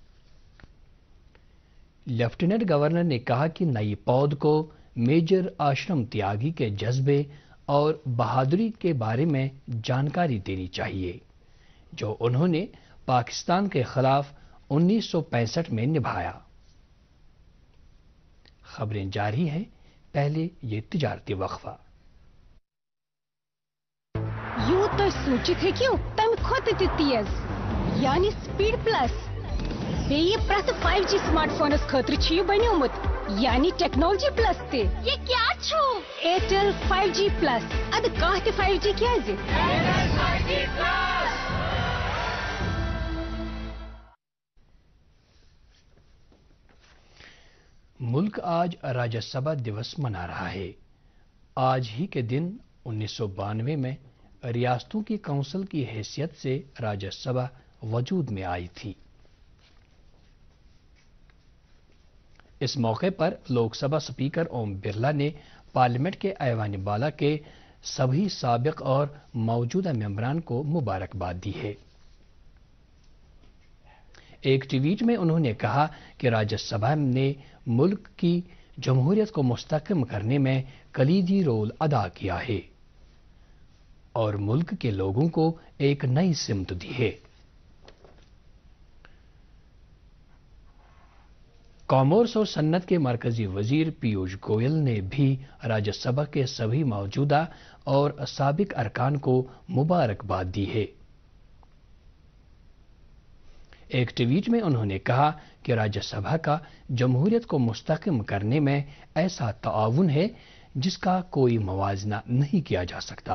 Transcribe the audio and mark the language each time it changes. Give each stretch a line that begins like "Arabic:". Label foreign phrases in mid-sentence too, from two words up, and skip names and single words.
Urdu: لیفٹیننٹ گورنر نے کہا کہ نئی پود کو میجر آشرم تیاگی کے جذبے اور بہادری کے بارے میں جانکاری دینی چاہیے، جو انہوں نے پاکستان کے خلاف 1965 میں نبھایا۔ خبریں جاری ہیں، پہلے یہ تجارتی وقفہ۔
Kashmiri: یوں تو سوچت ہیکو تم کھوت تہ تیز یعنی
English: speed plus
Kashmiri: بیٚیہِ پرٛٮ۪تھ 5G سمارٹ فونس خٲطرٕ چھُ یہِ بنیومُت یعنی
English: technology plus
Kashmiri: تہِ۔ یہ کیا چھُ؟ ایرٹل 5G پلس۔ اد کانٛہہ تہِ 5G کیازِ؟
Urdu: ملک آج راجیہ سبھا دیوس منا رہا ہے۔ آج ہی کے دن 1992 میں ریاستوں کی کونسل کی حیثیت سے راجیہ سبھا وجود میں آئی تھی۔ اس موقع پر لوک سبھا اسپیکر اوم برلا نے پارلیمنٹ کے ایوان بالا کے سبھی سابق اور موجودہ ممبران کو مبارکباد دی ہے۔ ایک ٹویٹ میں انہوں نے کہا کہ راجیہ سبھا نے ملک کی جمہوریت کو مستحکم کرنے میں کلیدی رول ادا کیا ہے اور ملک کے لوگوں کو ایک نئی سمت دی ہے۔ کامرس اور صنعت کے مرکزی وزیر پیوش گوئل نے بھی راجیہ سبھا کے سبھی موجودہ اور سابق ارکان کو مبارکباد دی ہے۔ ایک ٹویٹ میں انہوں نے کہا کہ راجیہ سبھا کا جمہوریت کو مستحکم کرنے میں ایسا تعاون ہے جس کا کوئی موازنہ نہیں کیا جا سکتا۔